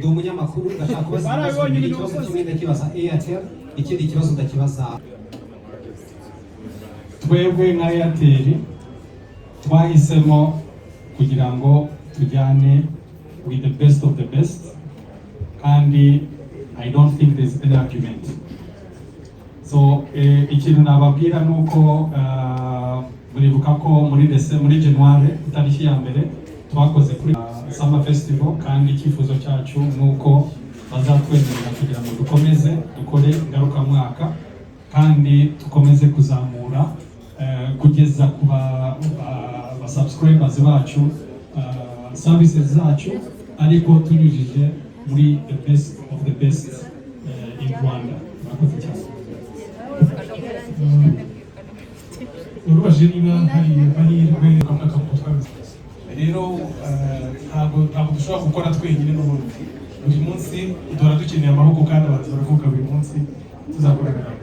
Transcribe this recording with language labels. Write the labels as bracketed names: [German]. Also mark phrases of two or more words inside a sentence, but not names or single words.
[Kinyarwanda] umunyamakuru ndashaka kubaza ikibazo kimwe ndakibaza Airtel ikindi kibazo ndakibaza twebwe nka Airtel twahisemo kugira ngo tujyane [English] with the best of the best [Kinyarwanda] kandi [English] I don't think there's any argument. [Kinyarwanda] So ikintu nababwira nuko muribuka ko muri January itariki ya mbere twakoze kuri Summer Festival kandi icyifuzo cyacu nuko bazatwemerera kugira ngo dukomeze dukore ngaruka mwaka kandi tukomeze kuzamura kugeza ku ba subscribers bacu services zacu ariko tunyujije muri [English] the best of the best in Rwanda. [Kinyarwanda] Murakoze cyane. urubaje niba hari kamwe kakutwaza rero ntabwo dushobora gukora twenyine n'ubundi buri munsi duhora dukeneye amaboko kandi abantu baravuga buri munsi tuzakorana.